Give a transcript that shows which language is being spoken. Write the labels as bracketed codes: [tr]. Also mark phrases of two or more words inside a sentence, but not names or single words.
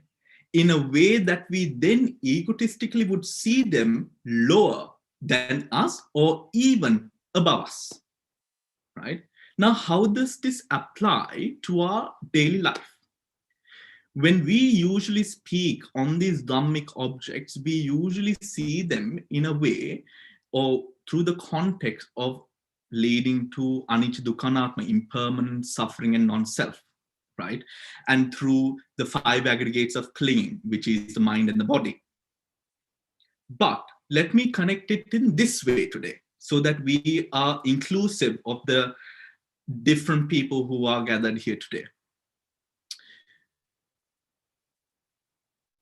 [en] In a way that we then egotistically would see them lower than us, or even above us, right? Now, how does this apply to our daily life? When we usually speak on these dhammic objects, we usually see them in a way, or through the context of leading to [pi] anicca dukkha anatma, [en] impermanent, suffering, and non-self, right? And through the five aggregates of clinging, which is the mind and the body. But let me connect it in this way today, so that we are inclusive of the different people who are gathered here today.